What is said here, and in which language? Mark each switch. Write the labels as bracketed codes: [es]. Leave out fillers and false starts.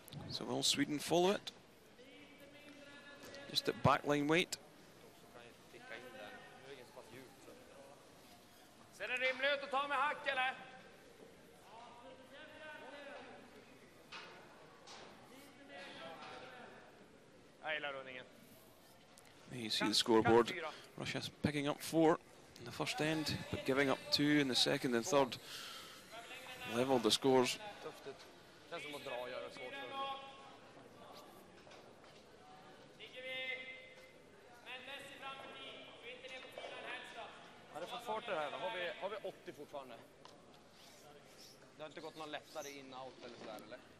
[en] So will Sweden follow it? Just at backline weight. [sv] Ser det rimligt ut att ta med hack, eller? Jag gillar rundningen. [en] You see the scoreboard. Russia's picking up 4 in the first end, but giving up 2 in the second and third. Leveled the scores. [sv] Tufft ut. Känns som att dra och göra det svårt för dem. Har det fått fart det här då? Har vi 80 fortfarande? Det har inte gått någon lättare in-out eller sådär, eller?